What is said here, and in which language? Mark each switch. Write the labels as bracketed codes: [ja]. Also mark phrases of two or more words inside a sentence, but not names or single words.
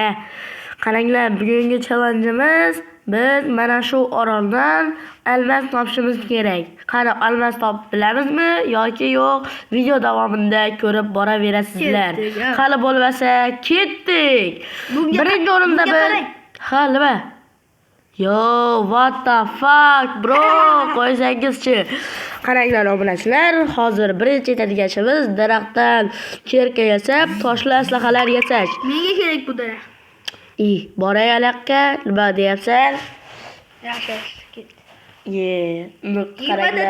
[uz] Qaranglar, bugungi challengeimiz biz mana shu oroldan almas topishimiz kerak. Qani almas topib bilamizmi yoki yo'q? Video davomida ko'rib boraverasizlar. Qani bo'lmasa ketdik. Birinchi o'rinda biz nima? [en] Yo, what the fuck bro, [uz] qo'ysangizchi. Qaranglar obunachilar, hozir birinchi yetadigan ishimiz daraxtdan kerka yasab, toshli aslahalar yasash. Menga kerak bu daraxt. Boray alaqqa, nima deyapsan? Yaxshi, ket. Qaranglar.